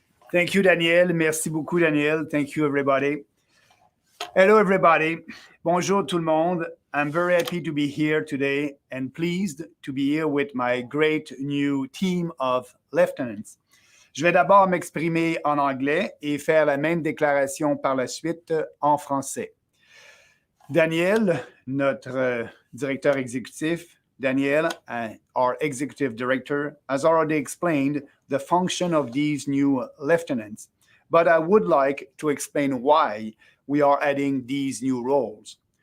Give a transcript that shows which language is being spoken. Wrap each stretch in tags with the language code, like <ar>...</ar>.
<en>Thank you, Daniel.</en> <fr>Merci beaucoup, Daniel.</fr> <en>Thank you, everybody. Hello, everybody.</en> <fr>Bonjour, tout le monde.</fr> <en>I'm very happy to be here today and pleased to be here with my great new team of lieutenants.</en> <fr>Je vais d'abord m'exprimer en anglais et faire la même déclaration par la suite en français. Daniel, notre directeur exécutif,</fr> <en>Daniel, our executive director, has already explained the function of these new lieutenants, but I would like to explain why we are adding these new roles.</en>